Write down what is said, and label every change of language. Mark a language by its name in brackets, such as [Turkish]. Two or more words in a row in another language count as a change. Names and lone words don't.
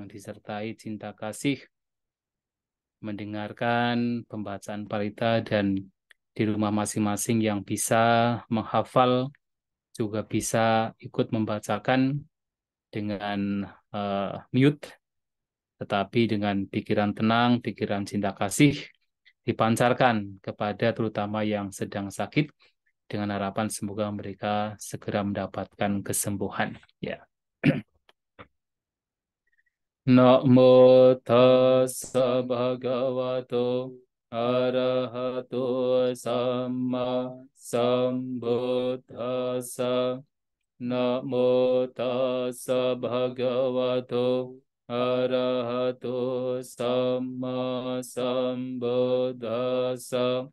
[Indonesian] disertai cinta kasih, mendengarkan pembacaan parita dan di rumah masing-masing yang bisa menghafal juga bisa ikut membacakan dengan mute, tetapi dengan pikiran tenang, pikiran cinta kasih dipancarkan kepada terutama yang sedang sakit dengan harapan semoga mereka segera mendapatkan kesembuhan. Ya. [Pali] Namo tassa bhagavato arahato samma sambuddhassa. Namo tassa bhagavato arahato samma sambuddhassa.